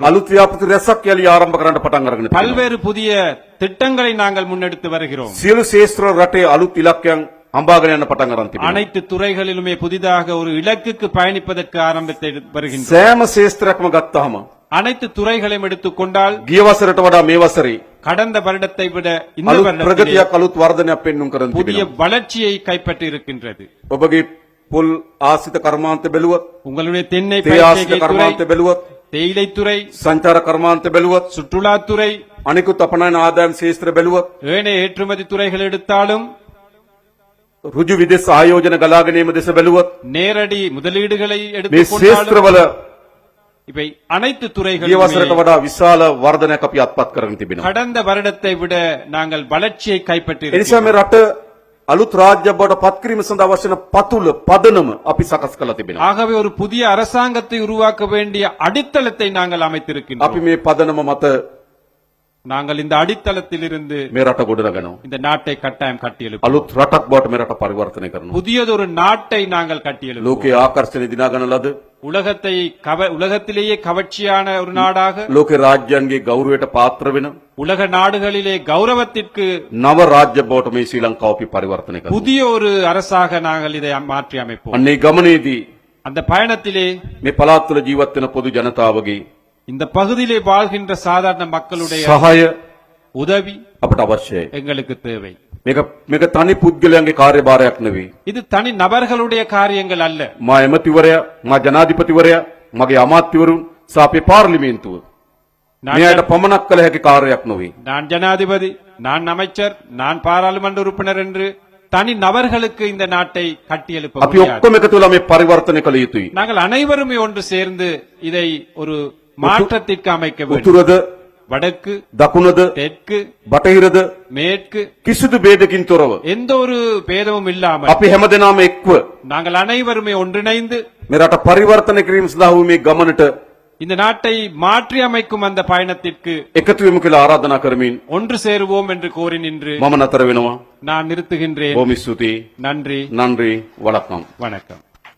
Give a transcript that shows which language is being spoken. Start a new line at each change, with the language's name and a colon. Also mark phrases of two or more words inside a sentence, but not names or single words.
Sinhala: අලුත් ව්‍යාපෘති රැසක් යලි ආරම්භ කරන්න පටන් අරගෙන තිබෙනවා.
Tamil: பல்வேறு புதிய திட்டங்களை நாங்கள் முன்னெடுத்து வருகிறோம்.
Sinhala: සියලු ශේෂ්ත්‍ර රටේ අලුත් ඉලක්කයන් අඹාගෙන යන පටන් අරන් තිබෙනවා.
Tamil: அனைத்து துறைகளிலுமே புதிதாக ஒரு இலக்குக்கு பயணிப்பதற்கு ஆரம்பித்து வருகின்றோம்.
Sinhala: සෑම ශේෂ්ත්‍රයක්ම ගත්තාම
Tamil: அனைத்து துறைகளையும் எடுத்துக்கொண்டால்
Sinhala: ගිය වසරට වඩා මේ වසරේ
Tamil: கடந்த வருடத்தை விட இந்த
Sinhala: අලුත්
Tamil: வருடத்திலே
Sinhala: ප්‍රගතියක් අලුත් වර්ධනයක් පෙන්වුම් කරන්
Tamil: புதிய
Sinhala: තිබෙනවා.
Tamil: வளர்ச்சியை கைப்பற்றி இருக்கின்றது.
Sinhala: ඔබගේ පොල් ආශ්‍රිත කර්මාන්ත බැලුවොත්,
Tamil: உங்களுடைய தென்னை
Sinhala: තේ ආශ්‍රිත
Tamil: பயிர்ச்செய்கை துறை,
Sinhala: කර්මාන්ත බැලුවොත්,
Tamil: தேயிலைத்துறை,
Sinhala: සංචාර කර්මාන්ත බැලුවොත්,
Tamil: சுற்றுலாத்துறை,
Sinhala: අනිකුත් අපනයන ආදායම් ශේෂ්ත්‍ර බැලුවොත්,
Tamil: ஏனைய ஏற்றுமதி துறைகள் எடுத்தாலும்
Sinhala: ඍජු විදේශ ආයෝජන ගලාගෙන ඒම දෙස බැලුවොත්
Tamil: நேரடி முதலீடுகளை
Sinhala: මේ
Tamil: எடுத்துக்கொண்டாலும்
Sinhala: ශේෂ්ත්‍රවල
Tamil: இவை அனைத்து
Sinhala: ගිය
Tamil: துறைகளும்
Sinhala: වසරට වඩා විශාල වර්ධනයක් අපි අත්පත් කරගෙන තිබෙනවා.
Tamil: கடந்த வருடத்தை விட நாங்கள் வளர்ச்சியை கைப்பற்றி
Sinhala: ඒ නිසා මේ රට අලුත් රාජ්‍ය බවට පත් කිරීම සඳහා අවශ්‍ය වන පතුල පදනම අපි සකස් කරලා තිබෙනවා.
Tamil: ஆகவே ஒரு புதிய அரசாங்கத்தை உருவாக்க வேண்டிய அடித்தளத்தை நாங்கள் அமைத்திருக்கின்றோம்.
Sinhala: අපි මේ පදනම මත
Tamil: நாங்கள் இந்த அடித்தளத்தில் இருந்து
Sinhala: මේ රට ගොඩනගනවා.
Tamil: இந்த நாட்டை கட்டாயம் கட்டியெழுப்போம்.
Sinhala: අලුත් රටක් බවට මේ රට පරිවර්තනය කරනවා.
Tamil: புதியதொரு நாட்டை நாங்கள் கட்டியெழுப்போம்.
Sinhala: ලෝකයේ ආකර්ෂණය දිනාගන ලද,
Tamil: உலகத்திலேயே கவர்ச்சியான ஒரு நாடாக,
Sinhala: ලෝකේ රාජ්‍යයන්ගේ ගෞරවයට පාත්‍ර වෙන
Tamil: உலக நாடுகளிலே கௌரவத்திற்கு
Sinhala: නව රාජ්‍ය බවට මේ ශ්‍රී ලංකාව අපි පරිවර්තනය කරනවා.
Tamil: புதிய ஒரு அரசாக நாங்கள் இதை மாற்றி அமைப்போம்.
Sinhala: අන්නේ ගමනේදී
Tamil: அந்த பயணத்திலே
Sinhala: මේ පළාත් තුළ ජීවත් වෙන පොදු ජනතාවගේ
Tamil: இந்த பகுதியிலே வாழ்கின்ற சாதாரண மக்களுடைய
Sinhala: සහාය
Tamil: உதவி
Sinhala: අපට අවශ්‍යයි.
Tamil: எங்களுக்கு தேவை.
Sinhala: මේක තනි පුද්ගලයන්ගේ කාර්යභාරයක් නෙවෙයි.
Tamil: இது தனி நபர்களுடைய காரியங்கள் அல்ல.
Sinhala: මා එමතිවරයා, මා ජනාධිපතිවරයා, මගේ අමාත්‍යවරුන් සහ අපේ පාර්ලිමේන්තුව මේ අයට පමණක් කළ හැකි කාර්යයක් නොවේ.
Tamil: நான் ஜனாதிபதி, நான் அமைச்சர், நான் பாராளுமன்ற உறுப்பினர் என்று தனி நபர்களுக்கு இந்த நாட்டை கட்டியெழுப்ப
Sinhala: අපි
Tamil: முடியாது.
Sinhala: ඔක්කොම එකතු වෙලා මේ පරිවර්තනය කළ යුතුයි.
Tamil: நாங்கள் அனைவருமே ஒன்று சேர்ந்து இதை ஒரு மாற்றத்திற்கு அமைக்க வேண்டும்.
Sinhala: උතුරද,
Tamil: வடக்கு,
Sinhala: දකුණද,
Tamil: தெற்கு,
Sinhala: බටහිරද
Tamil: மேற்கு
Sinhala: කිසිදු ભેදකින් තොරව
Tamil: எந்த ஒரு பேதமும் இல்லாமல்
Sinhala: අපි හැමදෙනාම එක්ව
Tamil: நாங்கள் அனைவருமே ஒன்றிணைந்து
Sinhala: මේ රට පරිවර්තනය කිරීම සඳහා වූ මේ ගමනට
Tamil: இந்த நாட்டை மாற்றி அமைக்கும் அந்த பயணத்திற்கு
Sinhala: එකතු වෙමු කියලා ආරාධනා කරමින්
Tamil: ஒன்று சேருவோம் என்று கோரி நின்று
Sinhala: මම නතර වෙනවා.
Tamil: நான் நிறுத்துகின்றேன்.
Sinhala: බොහොම ස්තුතියි.
Tamil: நன்றி, நன்றி, வணக்கம். வணக்கம்.